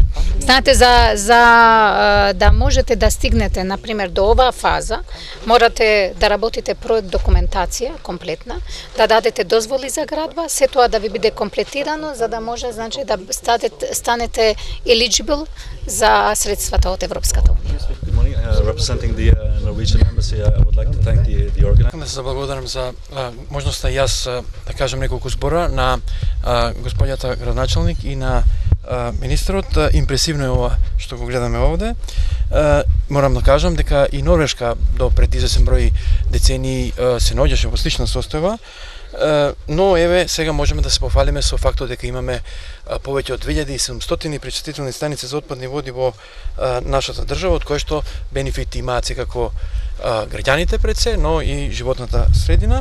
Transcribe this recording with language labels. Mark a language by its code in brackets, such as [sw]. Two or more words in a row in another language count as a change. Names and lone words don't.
[mk] Знаете, за да можете да стигнете, например, до оваа фаза, морате да работите проект документација комплетна, да дадете дозволи за градба, се тоа да ви биде комплетирано, за да може, значи, да станете eligible за средствата од Европската унија. [en] Representing the Norwegian embassy, I would like to thank the organizer. [mk] Да се заблагодарам за можноста јас да кажам неколку збора на господјата градоначалник и на министерот. Импресивно е ова што го гледаме овде. Морам да кажам дека и Норвешка до пред извесен број децении се наоѓаше во слична состојба, но еве сега можеме да се пофалиме со фактот дека имаме повеќе од 2700 пречистителни станици за отпадни води во нашата држава, од кои што бенефити имаат секако граѓаните пред се, но и животната средина.